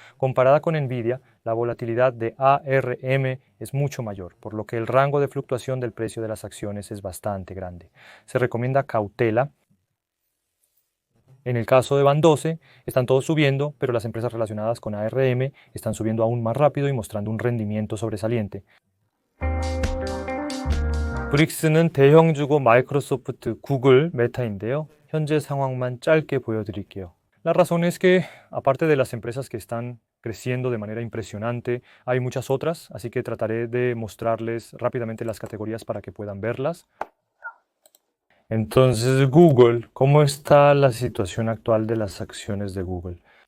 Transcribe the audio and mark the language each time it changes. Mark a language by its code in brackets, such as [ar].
[es] Comparada con Nvidia, la volatilidad de ARM es mucho mayor, por lo que el rango de fluctuación del precio de las acciones es bastante grande. Se recomienda cautela. En el caso de Band 12, están todos subiendo, pero las empresas relacionadas con ARM están subiendo aún más rápido y mostrando un rendimiento sobresaliente. [ko] 브릭스는 대형주고 마이크로소프트, 구글, 메타인데요. 현재 상황만 짧게 보여드릴게요. [es] La razón es que, aparte de las empresas que están creciendo de manera impresionante, hay muchas otras, así que trataré de mostrarles rápidamente las categorías para que puedan verlas. Entonces, Google, ¿cómo está la situación actual de las acciones de Google?